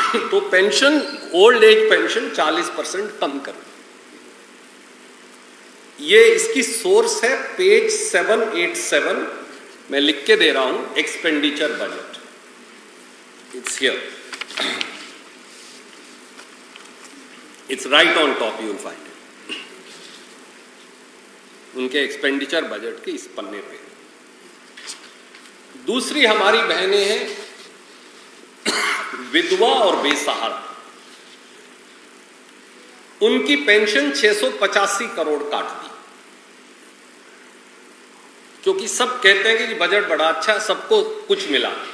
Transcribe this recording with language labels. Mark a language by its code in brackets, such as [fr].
[hi] तो pension, old age pension 40% कम कर। ये इसकी सोर्स है पेज 787, मैं लिख के दे रहा हूं, expenditure budget. [en] It's here. It's right on top, you'll find it. [hi] उनके एक्सपेंडिचर बजट के इस पन्ने पे। दूसरी हमारी बहनें हैं विधवा और बेसहारा। उनकी पेंशन 685 करोड़ काट दी, क्योंकि सब कहते हैं कि बजट बड़ा अच्छा है, सबको कुछ मिला।